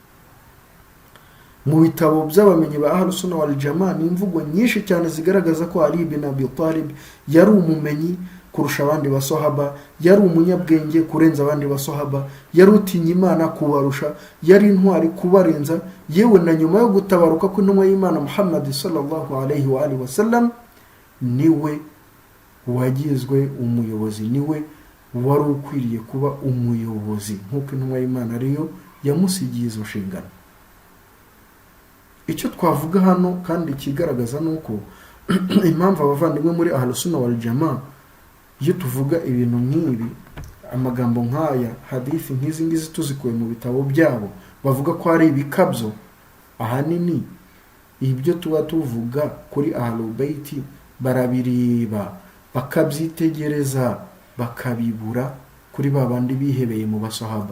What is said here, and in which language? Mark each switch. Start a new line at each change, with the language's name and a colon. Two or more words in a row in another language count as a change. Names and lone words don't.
Kinyarwanda: Mu bitabo by'abamenyi ba Ahlus Sunnah wal Jamaa ni imvugo nyinshi cyane zigaragaza ko Ali bin Abi Talib yari umumenyi kurusha abandi basahaba, yari umunyabwenge kurenza abandi basahaba, yari utinya Imana kubarusha, yari intwari kubarenza. Yewe na nyuma yo gutabaruka kw'intumwa y'Imana Muhammad
Arabic: صلى الله عليه وآله وسلم,
Kinyarwanda: niwe wagizwe umuyobozi, niwe wari ukwiriye kuba umuyobozi nk'uko intumwa y'Imana ariyo yamusigiye izo nshingano. Icyo twavuga hano kandi kigaragaza nuko impamvu abavandimwe muri Ahlus Sunnah wal Jamaa iyo tuvuga ibintu nk'ibi, amagambo nk'aya, hadithi nk'izi ngizi tuzikuye mu bitabo byabo, bavuga ko ari ibikabyo, ahanini ibyo tuba tuvuga kuri Ahlul Baiti barabiriba bakabyitegereza bakabibura kuri ba bandi bihebeye mu basahaba.